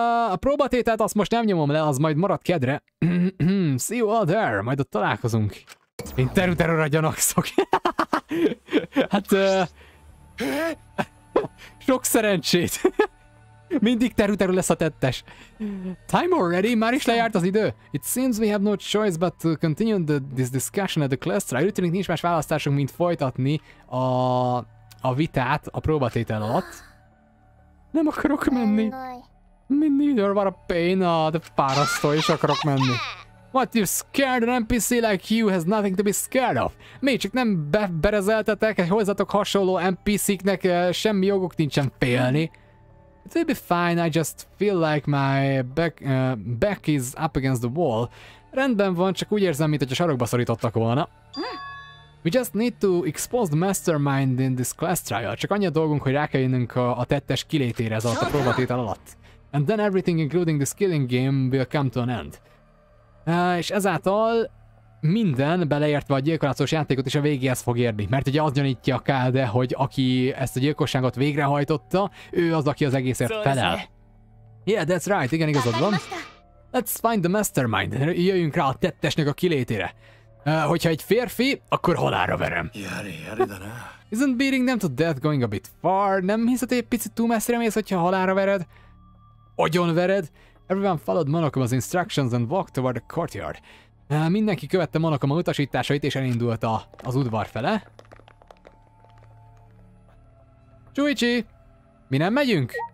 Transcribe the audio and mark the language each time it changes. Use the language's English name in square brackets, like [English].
[Hungarian] A próbatételt azt most nem nyomom le, az majd marad kedre. [English] See you all there, [Hungarian] majd ott találkozunk. Én terrorra gyanakszok. Hát... sok szerencsét. Mindig terü lesz a tettes. [English] Time already? [Hungarian] Már is lejárt az idő? [English] It seems we have no choice but to continue this discussion at the class trial. [Hungarian] Úgy tűnik nincs más választásunk, mint folytatni a vitát a próbatétel alatt. Nem akarok menni. [English] Neither, what a pain. [Hungarian] De fárasztó, és akarok menni. [English] What, you're scared? An NPC like you has nothing to be scared of. [Hungarian] Még csak nem berezeltetek, hozzatok hasonló NPC-knek semmi joguk nincsen félni. [English] It will be fine, I just feel like my back is up against the wall. [Hungarian] Rendben van, csak úgy érzem, mint hogy a sarokba szorítottak volna. [English] We just need to expose the mastermind in this class trial. [Hungarian] Csak annyi a dolgunk, hogy rá kell jönnünk a tettes kilétére ez alatt a próbatétel alatt. [English] And then everything including the skilling game will come to an end. [Hungarian] És ezáltal minden, beleértve a gyilkolászós játékot is a végéhez fog érni. Mert ugye azt gyanítja a Kade, hogy aki ezt a gyilkosságot végrehajtotta, ő az, aki az egészért felel. [English] Yeah, that's right, [Hungarian] igen, igazad van. [English] Let's find the mastermind. [Hungarian] Jöjjünk rá a tettesnek a kilétére. Hogyha egy férfi, akkor halálra verem. [English] Isn't beating them to death going a bit far? [Hungarian] Nem hiszed, egy picit túl messzire mész, hogyha halálra vered? Agyon vered? [English] Everyone followed Monokoma's instructions and walked toward the courtyard. [Hungarian] Mindenki követte Monokoma utasításait és elindult az udvar fele. Shuichi! Mi nem megyünk?